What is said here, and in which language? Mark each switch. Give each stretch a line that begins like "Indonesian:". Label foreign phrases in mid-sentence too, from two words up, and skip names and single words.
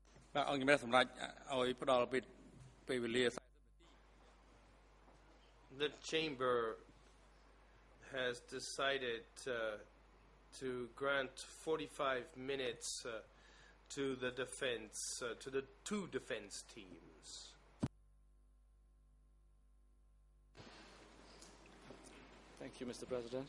Khmer: បាទអង្គជំរះសម្រាប់ឲ្យផ្ដល់ពេលវេលា
English: The chamber has decided to grant 45 minutes to the defense, to the two defense teams. Thank you, Mr. President.